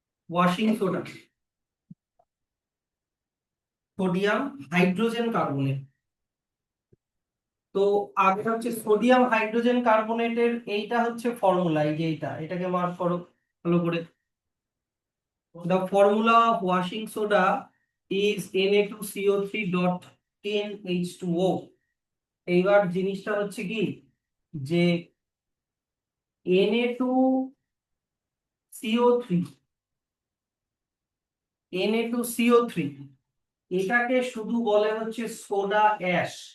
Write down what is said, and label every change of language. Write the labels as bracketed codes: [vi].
[bn] Washing soda sodium hydrogen carbonate. তো আগে হচ্ছে সোডিয়াম হাইড্রোজেন কার্বনেটের এইটা হচ্ছে ফর্মুলা, এই যে এটাকে মার্ক করো ভালো করে। [en] The formula of washing soda is Na2CO3.10H2O। [bn] এইবার জিনিসটা হচ্ছে কি, যে Na2CO3 Na2CO3 এটাকে শুধু বলে হচ্ছে সোডা অ্যাশ।